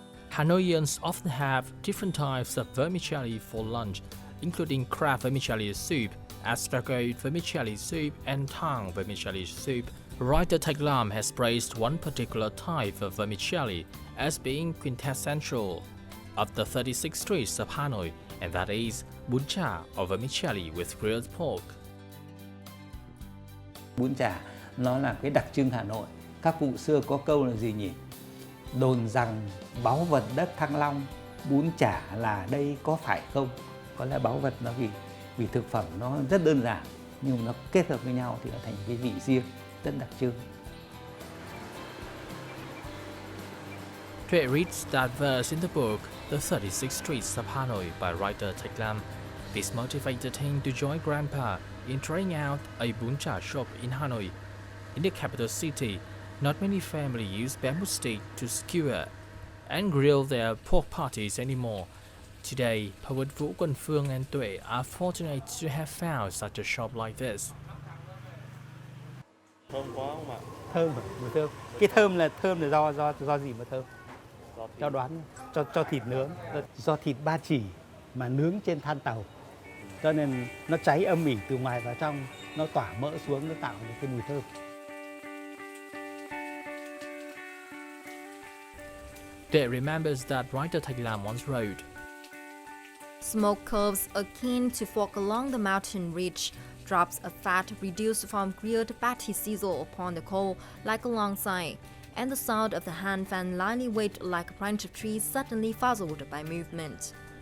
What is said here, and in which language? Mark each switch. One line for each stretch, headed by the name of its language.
English: Hanoians often have different types of vermicelli for lunch, including crab vermicelli soup, astragot vermicelli soup, and tang vermicelli soup. Writer Thạch Lam has praised one particular type of vermicelli as being quintessential of the 36 streets of Hanoi, and that is bún chả or vermicelli with grilled pork.
Vietnamese: Bún chả nó là cái đặc trưng Hà Nội. Các cụ xưa có câu là gì nhỉ? Đồn rằng báu vật đất Thăng Long, bún chả là đây có phải không? Có lẽ báu vật nó vì thực phẩm nó rất đơn giản, nhưng nó kết hợp với nhau thì nó thành cái vị riêng rất đặc trưng.
English: Tuệ reads that verse in the book, The 36 Streets of Hanoi by writer Thạch Lam. This motivated him to join Grandpa in trying out a bún chả shop in Hanoi. In the capital city, not many families use bamboo stick to skewer and grill their pork patties anymore. Today, poet Vũ Quần Phương and Tuệ are fortunate to have found such a shop like this.
Vietnamese: Thơm quá không ạ? Thơm, mùi thơm. Cái thơm là do gì mà thơm? Cho đoán, cho thịt nướng, do thịt ba chỉ mà nướng trên than tàu, cho nên nó cháy âm ỉ từ ngoài vào trong, nó tỏa mỡ xuống, nó tạo được cái mùi thơm.
English: Tuệ remembers that writer Thạch Lam once wrote, Smoke curves akin to fork along the mountain ridge. Drops of fat reduced from grilled patty sizzle upon the coal like a long sigh, and the sound of the hand fan lightly waved like a branch of tree suddenly fuzzled by movement.